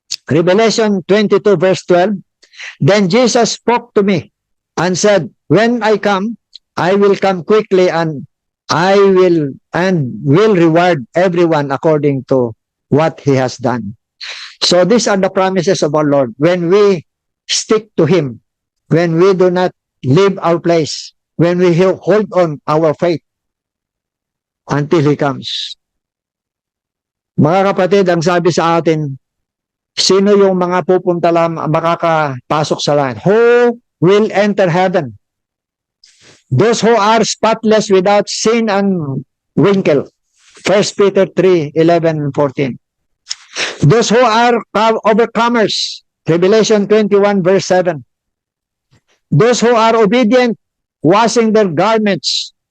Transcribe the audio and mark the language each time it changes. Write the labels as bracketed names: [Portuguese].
[English] Revelation 22 verse 12, then Jesus spoke to me and said, when I come, I will come quickly and I will reward everyone according to what he has done. So these are the promises of our Lord. When we stick to Him, when we do not leave our place, when we hold on our faith until He comes. [Filipino] Mga kapatid, ang sabi sa atin, sino yung mga pupunta lang makakapasok sa langit? [English] Who will enter heaven? Those who are spotless without sin and wrinkle. 1 Peter 3:11 and 14. Those who are overcomers. Revelation 21 verse 7. Those who are obedient, washing their garments.